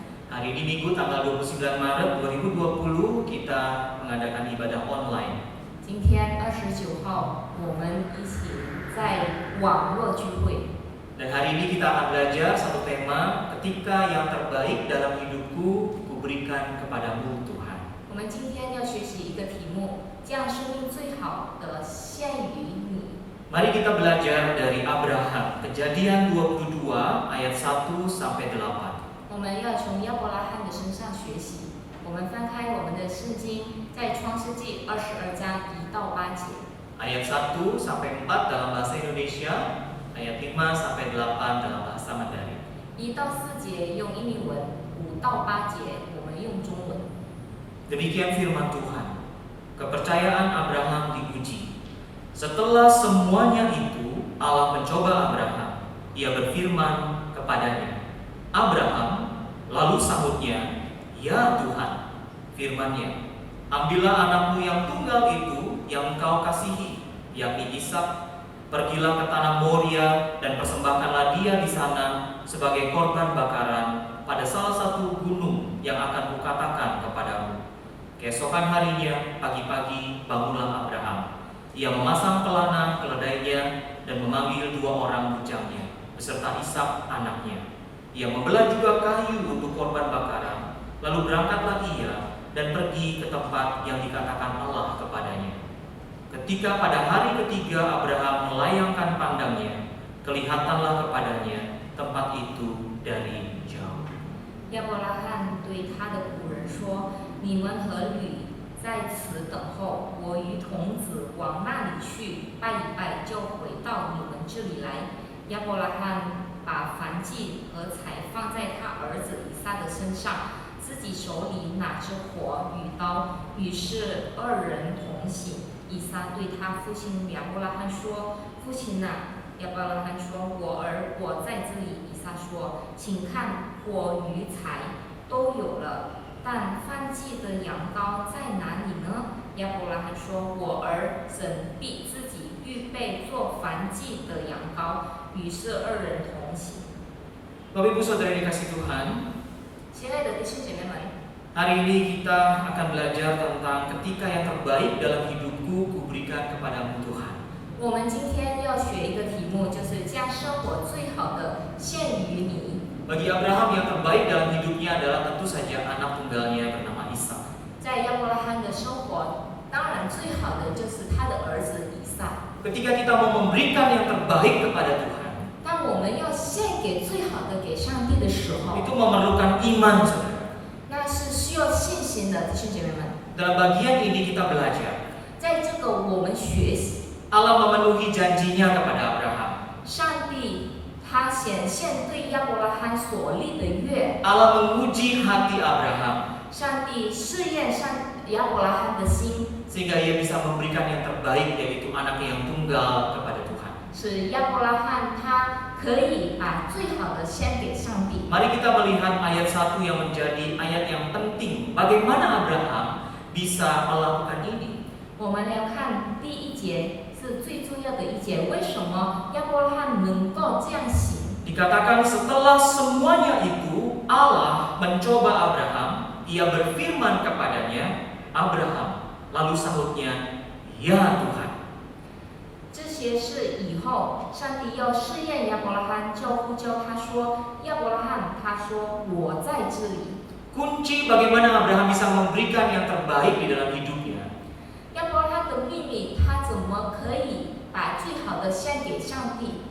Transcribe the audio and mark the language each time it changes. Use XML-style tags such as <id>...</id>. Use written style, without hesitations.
<id>Hari ini Minggu tanggal 29 Maret 2020 kita mengadakan ibadah online.</id> <zh>今天29号，我们一起在网络聚会。</zh> <id>Dan hari ini kita akan belajar satu tema, ketika yang terbaik dalam hidupku kuberikan kepadamu Tuhan.</id> <zh>我们今天要学习一个题目，将生命最好的献于你。</zh> <id>Mari kita belajar dari Abraham, Kejadian 22 ayat 1 sampai 8.</id> <zh>我们要从亚伯拉罕的身上学习。我们翻开我们的圣经，在创世纪22章1到8节。</zh> <id>Ayat 1 sampai 4 dalam bahasa Indonesia, ayat 5 sampai 8 dalam bahasa Mandarin.</id> <zh>1到4节用英语文，5到8节我们用中文。</zh> <id>Demikian firman Tuhan. Kepercayaan Abraham diuji. Setelah semuanya itu, Allah mencoba Abraham. Ia berfirman kepadanya, Abraham, lalu sahutnya, ya Tuhan. Firman-Nya, ambillah anakmu yang tunggal itu yang engkau kasihi, yakni Ishak. Pergilah ke tanah Moria dan persembahkanlah dia di sana sebagai korban bakaran pada salah satu gunung yang akan kukatakan kepadamu. Keesokan harinya, pagi-pagi, bangunlah Abraham. Ia memasang pelana keledainya dan memanggil 2 orang bujangnya beserta Ishak anaknya. Ia membelah juga kayu untuk korban bakaran. Lalu berangkatlah ia dan pergi ke tempat yang dikatakan Allah kepadanya. Ketika pada hari ketiga Abraham melayangkan pandangnya, kelihatanlah kepadanya tempat itu dari jauh.</id> <zh>亚伯拉罕对他的仆人说：“你们和驴在此等候，我与童子往那里去拜一拜，就回到你们这里来。” 亚伯拉罕把燔祭和柴放在他儿子以撒的身上，自己手里拿着火与刀，于是2人同行。以撒对他父亲亚伯拉罕说：“父亲啊！” 亚伯拉罕说：“我儿，我在这里。” 以撒说：“请看，火与柴都有了，但燔祭的羊羔在哪里呢？” 亚伯拉罕说：“我儿，神必自己预备做燔祭的羊羔。” 于是2人同行。</zh> <id>Bapak Ibu Saudara dikasih Tuhan,</id> <zh>亲爱的弟兄姐妹们，</zh> <id>hari ini kita akan belajar tentang ketika yang terbaik dalam hidupku kuberikan kepadamu Tuhan.</id> <zh>我们今天要学一个题目，就是将生活最好的献于你。</zh> <id>Bagi Abraham yang terbaik dalam hidupnya adalah tentu saja anak tunggalnya bernama Ishak.</id> <zh>在亚伯拉罕的生活，当然最好的就是他的儿子以撒。</zh> <id>Ketika kita mau memberikan yang terbaik kepada Tuhan,</id> <zh>当我们要献给最好的给上帝的时候，</zh> <id>itu memerlukan iman, saudara.</id> <zh>那是需要信心的，弟兄姐妹们。</zh> <id>Dalam bagian ini kita belajar,</id> <zh>在这个我们学习，</zh> <id>Allah memenuhi janjinya kepada Abraham.</id> <zh>上帝他显现对亚伯拉罕所立的约，</zh> <id>Allah menguji hati Abraham</id> <zh>上帝试验亚伯拉罕的心，</zh> <id>sehingga ia bisa memberikan yang terbaik, yaitu anaknya yang tunggal kepada Tuhan.</id> <zh>使亚伯拉罕他可以把最好的献给上帝。</zh> <id>Mari kita melihat ayat 1 yang menjadi ayat yang penting. Bagaimana Abraham bisa melakukan ini?</id> <zh>我们来看第1节是最重要的一节，为什么亚伯拉罕能够这样行？</zh> <id>Dikatakan setelah semuanya itu Allah mencoba Abraham, ia berfirman kepadanya, Abraham, lalu sahutnya, ya Tuhan.</id> <zh>这些是以后上帝要试验亚伯拉罕，就呼叫他说：“亚伯拉罕，他说我在这里。”</zh> <id>Kunci bagaimana Abraham bisa memberikan yang terbaik di dalam hidupnya</id> <zh>亚伯拉罕的秘密，他怎么可以把最好的献给上帝？</zh>